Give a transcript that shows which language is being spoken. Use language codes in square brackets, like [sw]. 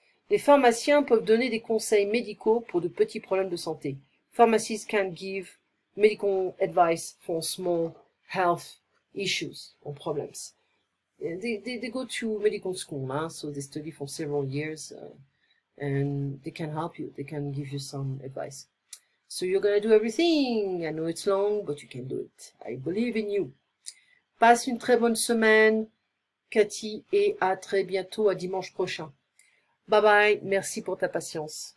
[fr] Les pharmaciens peuvent donner des conseils médicaux pour de petits problèmes de santé. [en] Pharmacists can give medical advice for small health issues or problems. They go to medical school, huh? So they study for several years, and they can help you. They can give you some advice. So you're gonna do everything. I know it's long, but you can do it. I believe in you. [fr] Passe une très bonne semaine, Cathy, et à très bientôt, à dimanche prochain. Bye bye, merci pour ta patience.